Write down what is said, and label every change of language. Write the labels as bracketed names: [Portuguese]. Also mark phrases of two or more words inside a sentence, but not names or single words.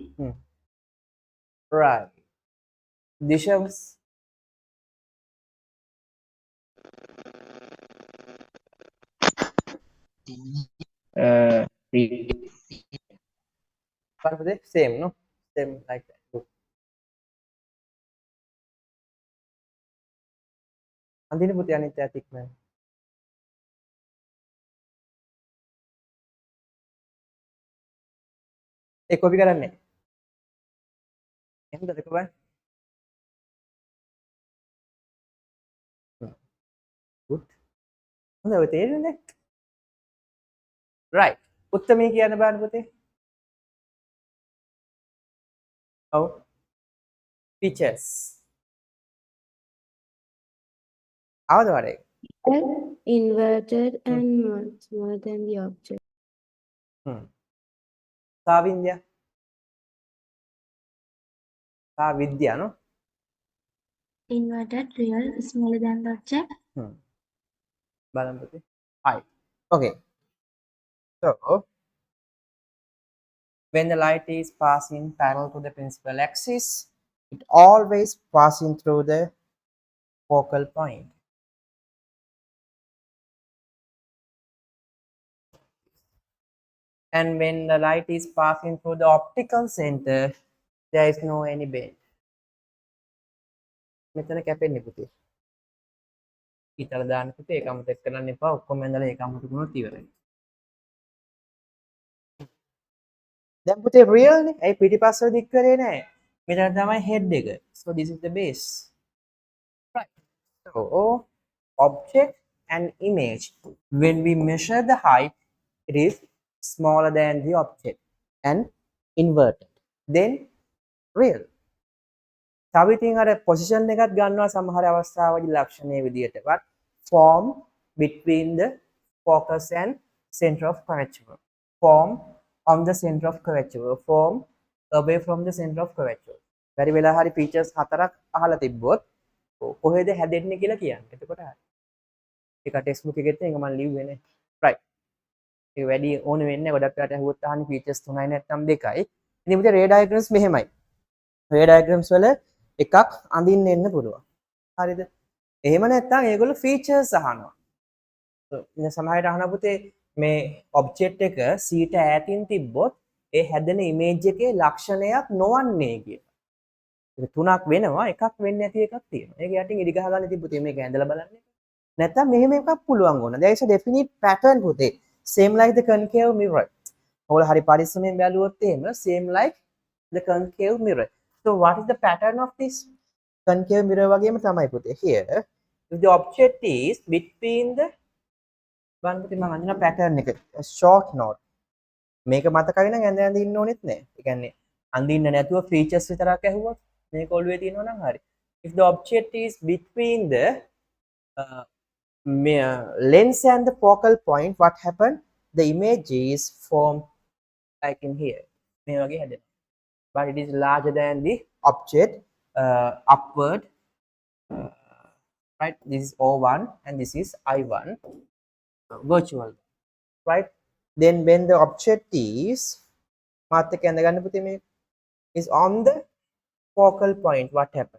[English] Right. Dishams. What was it? Same, no? Same like that. Good. [Sinhala] අඳින්න පුතේ අනිත් ඈත ඉක්මන. ඒ කොපි කරන්නේ. එහෙමද දෙක බලන්න. Good. හොඳයි ඔය තේරෙන්නේ? Right. උත්තමී කියන්න බලන්න පුතේ. ඔව්. Features. ආවද වරේ? [English] Inverted and smaller than the object. [Sinhala] සාවින්ද්‍යා. සාවිද්‍යා no? [English] Inverted real smaller than the object. [Sinhala] බලන්න පුතේ. [English] Hi. Okay. So when the light is passing parallel to the principal axis, it always passing through the focal point. And when the light is passing through the optical center, there is no any bend. [Sinhala] මෙතන කැපෙන්නේ පුතේ. ඊතල දාන්න පුතේ ඒක අමතක කරන්න එපා. ඔක්කොම ඇඳලා ඒක අමතක වුණොත් ඉවරයි. දැන් පුතේ real නේ. ඒ පිටිපස්සට දික් කරේ නැහැ. මෙතන තමයි head එක. [English] So this is the base. Right. So object and image. When we measure the height, it is smaller than the object and inverted. Then real. [Sinhala] තව ඉතින් අර position එකත් ගන්නවා සමහර අවස්ථාවලදී ලක්ෂණයේ විදියට. [English] But form between the focus and center of curvature. Form on the center of curvature. Form away from the center of curvature. [Sinhala] බැරි වෙලා හරි features හතරක් අහලා තිබ්බොත් කොහෙද හැදෙන්නේ කියලා කියන්න. එතකොට හරි. ඒක [English] text book [Sinhala] එකෙත් ඒක මම ලිව්වේ නේ. right. ඒක වැඩි ඕනේ වෙන්නේ නැහැ. ගොඩක් වෙලාට අහුවොත් අහන්නේ features 3යි නැත්නම් 2යි. ඉතින් පුතේ [English] ray diagrams [Sinhala] මෙහෙමයි. [English] ray diagrams [Sinhala] වල එකක් අඳින්න එන්න පුළුවන්. හරිද? එහෙම නැත්නම් ඒගොල්ලෝ features අහනවා. ඉතින් සමහරවිට අහන පුතේ මේ object එක සීට ඈතින් තිබ්බොත් ඒ හැදෙන image එකේ ලක්ෂණයක් නොවන්නේ කියලා. ඒක තුනක් වෙනවා එකක් වෙන්නේ නැති එකක් තියෙනවා. ඒක යටින් ඉදි ගහ ගන්න ඉතින් පුතේ මේක ඇඳලා බලන්න. නැත්නම් මෙහෙම එකක් පුළුවන් වුණා. [English] there is a definite pattern පුතේ. same like the concave mirror. [Sinhala] ඔයාලා හරි පරිස්සමෙන් බැලුවොත් එහෙම [English] same like the concave mirror. So what is the pattern of this concave mirror [Sinhala] වගේම තමයි පුතේ. [English] Here if the object is between the [Sinhala] බලන්න පුතේ මම අඳින pattern එක [English] short note. [Sinhala] මේක මතකයි නම් ඇඳ ඇඳ ඉන්න ඕනෙත් නෑ. ඒ කියන්නේ අඳින්න නැතුව features විතරක් ඇහුවොත් මේක ඔළුවේ තියෙනවා නම් හරි. [English] If the object is between the lens and the focal point, what happened? The image is formed like in here. [Sinhala] මේ වගේ හැදෙනවා. [English] But it is larger than the object upward. Right? This is O1 and this is I1. Virtual. Right? Then when the object is [Sinhala] මාත් එක්ක ඇඳ ගන්න පුතේ මේ [English] is on the focal point, what happens?